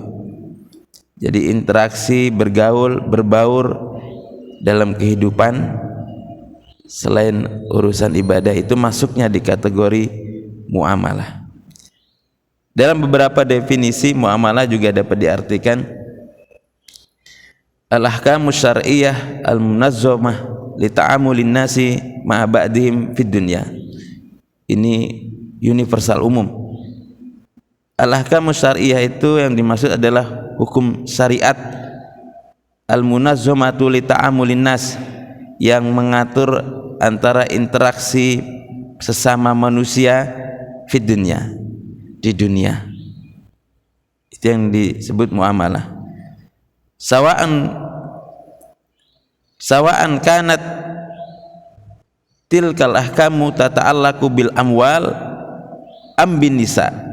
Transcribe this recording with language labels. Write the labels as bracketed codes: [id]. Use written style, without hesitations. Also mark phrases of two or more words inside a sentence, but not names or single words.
[id] Jadi interaksi, bergaul, berbaur dalam kehidupan selain urusan ibadah itu masuknya di kategori muamalah. Dalam beberapa definisi muamalah juga dapat diartikan [ar] الأحכام الشرعية المنظمة لتعامل الناس مع بعضهم في الدنيا. [id] Ini universal umum. [ar] الأحكام الشرعية [id] itu yang dimaksud adalah hukum syariat [ar] المنظمة لتعامل الناس, [id] yang mengatur antara interaksi sesama manusia [ar] في الدنيا, [id] di dunia. Itu yang disebut muamalah. [ar] سواء كانت تلك الأحكام تتعلق بالأموال أم بالنساء.